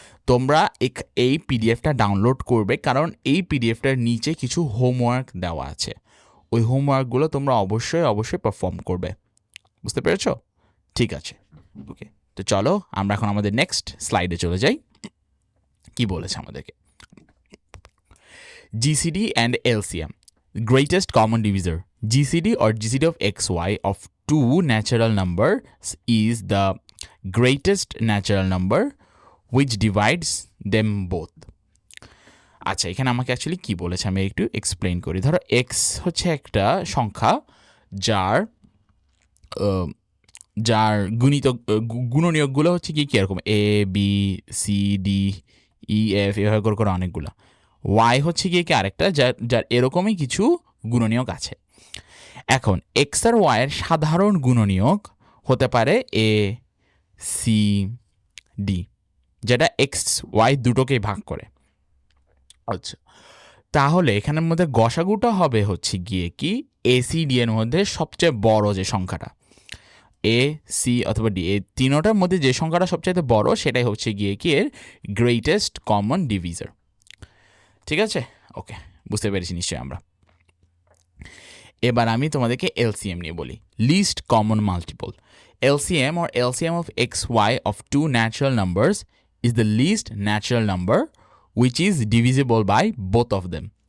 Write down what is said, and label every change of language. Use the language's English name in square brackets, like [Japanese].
[Bangla] তোমরা এই পিডিএফটা ডাউনলোড করবে, কারণ এই পিডিএফটার নিচে কিছু হোমওয়ার্ক দেওয়া আছে। ওই হোমওয়ার্কগুলো তোমরা অবশ্যই পারফর্ম করবে। বুঝতে পেরেছ? ঠিক আছে, ওকে। তো চলো আমরা এখন আমাদের নেক্সট স্লাইডে চলে যাই। কি বলেছে আমাদেরকে? [English] GCD and LCM, greatest common divisor. GCD or GCD of xy of two natural numbers is the greatest natural number which divides them both. [Bangla] আচ্ছা, এখানে আমাকে অ্যাকচুয়ালি কি বলেছে আমি একটু এক্সপ্লেইন করি। ধরো এক্স হচ্ছে একটা সংখ্যা যার যার গুণনীয়কগুলো হচ্ছে কি এরকম A B C D E F এভাবে করে অনেকগুলো। ওয়াই হচ্ছে গিয়ে কি আরেকটা যার এরকমই কিছু গুণনীয়ক আছে। এখন এক্স আর ওয়াইয়ের সাধারণ গুণনীয়ক হতে পারে এ সি ডি, যেটা এক্স ওয়াই দুটোকেই ভাগ করে। আচ্ছা, তাহলে এখানের মধ্যে গসাগুটা হবে হচ্ছে গিয়ে কি এ সি ডি এর মধ্যে সবচেয়ে বড় যে সংখ্যাটা, এ সি অথবা ডি, এই তিনোটার মধ্যে যে সংখ্যাটা সবচেয়ে বড় সেটাই হচ্ছে গিয়ে কি এর গ্রেটেস্ট কমন ডিভিজার। ঠিক আছে, ওকে, বুঝতে পেরেছি নিশ্চয়ই আমরা। এবার আমি তোমাদেরকে এলসিএম নিয়ে বলি, list common multiple. [English] LCM or LCM of xy of two natural numbers is the least natural number which is divisible by both of them.